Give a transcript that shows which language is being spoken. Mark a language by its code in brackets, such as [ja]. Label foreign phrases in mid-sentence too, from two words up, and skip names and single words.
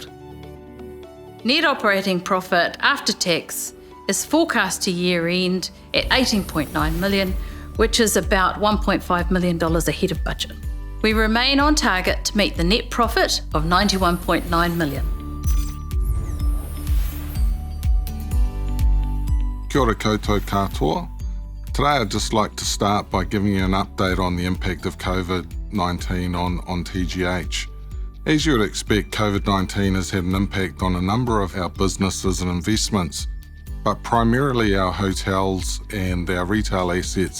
[en] Net operating profit after tax is forecast to year end at 18.9 million, which is about $1.5 million ahead of budget. We remain on target to meet the net profit of 91.9 million. [mi] Kia ora koutou katoa. [en] Today I'd just like to start by giving you an update on the impact of COVID-19 on TGH. As you would expect, COVID-19 has had an impact on a number of our businesses and investments, but primarily our hotels and our retail assets.